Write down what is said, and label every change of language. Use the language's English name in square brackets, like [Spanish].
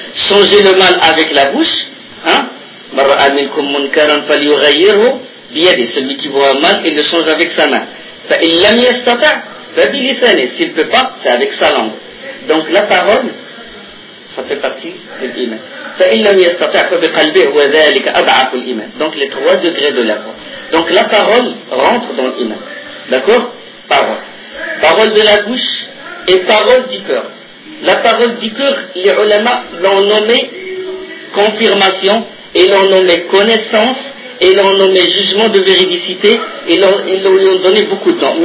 [French] Changer le mal avec la bouche. Hein? [Arabic] Mar'a minkum munkaran falyughayyirhu بيده, [French] celui qui voit un mal, il le change avec sa main. [Arabic] فإن لم يستطع فبلسانه, [French] s'il ne peut pas, c'est avec sa langue. Donc la parole, ça fait partie de l'iman. [Arabic] فإن لم يستطع فبقلبه وذلك أضعف الإيمان. [French] Donc les trois degrés de la foi. Donc la parole rentre dans l'iman. D'accord? Parole. Parole de la bouche et parole du cœur. La parole du cœur, les ulama l'ont nommée confirmation, et l'ont nommée connaissance, et l'ont nommée jugement de véridicité, et l'ont donné beaucoup de temps.